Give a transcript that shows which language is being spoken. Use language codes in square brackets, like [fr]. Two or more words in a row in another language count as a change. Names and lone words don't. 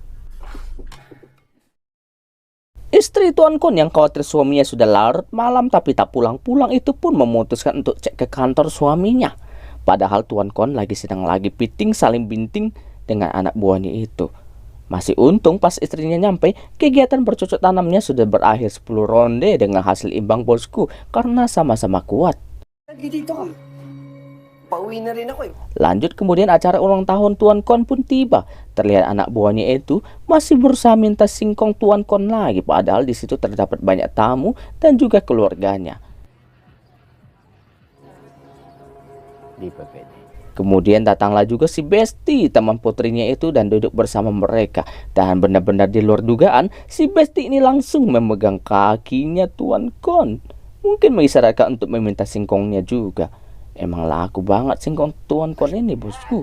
[id] Istri Tuan Kon yang khawatir suaminya sudah larut malam tapi tak pulang-pulang itu pun memutuskan untuk cek ke kantor suaminya. Padahal Tuan Kon lagi piting saling binting dengan anak buahnya itu. Masih untung pas istrinya nyampe, kegiatan bercocok tanamnya sudah berakhir 10 ronde dengan hasil imbang bosku karena sama-sama kuat. [tl] Lagi dito ka. Pauwi na rin ako eh. [id] Lanjut kemudian acara ulang tahun Tuan Kon pun tiba. Terlihat anak buahnya itu masih berusaha minta singkong Tuan Kon lagi, padahal di situ terdapat banyak tamu dan juga keluarganya. [tl] Di pa pwede. [id] Kemudian datanglah juga si Besti, teman putrinya itu dan duduk bersama mereka. Dan benar-benar di luar dugaan, si Besti ini langsung memegang kakinya Tuan Kon. Mungkin mengisyaratkan untuk meminta singkongnya juga. Emang laku banget singkong Tuan Kon ini bosku.